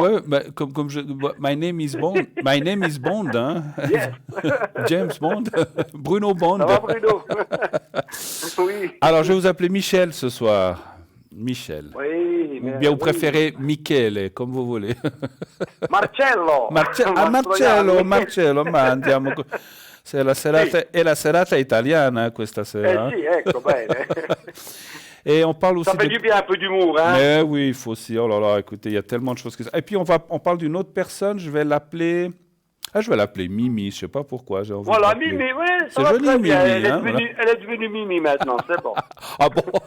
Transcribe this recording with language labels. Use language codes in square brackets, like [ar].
[fr] ouais, bah, comme [en] my name is Bond. My name is Bond, [fr] hein. [en] Yes. [fr] James Bond. Bruno Bond. Ça va Bruno? Oui. Alors je vais vous appeler Michel ce soir. Michel. Oui. Ou bien vous préférez Michele, comme vous voulez. Marcello. [it] Marcello, ma andiamo. È la serata italiana questa sera. Sì, ecco, bene. [fr] Et on parle aussi ça fait du bien un peu d'humour, hein. Mais oui, il faut aussi. Oh là là, écoutez, il y a tellement de choses qui... Et puis on parle d'une autre personne, je vais l'appeler Mimi, je sais pas pourquoi. J'ai envie voilà, de Mimi, oui, c'est joli Mimi. Elle Hein, est devenue Mimi maintenant, c'est bon. Ah bon?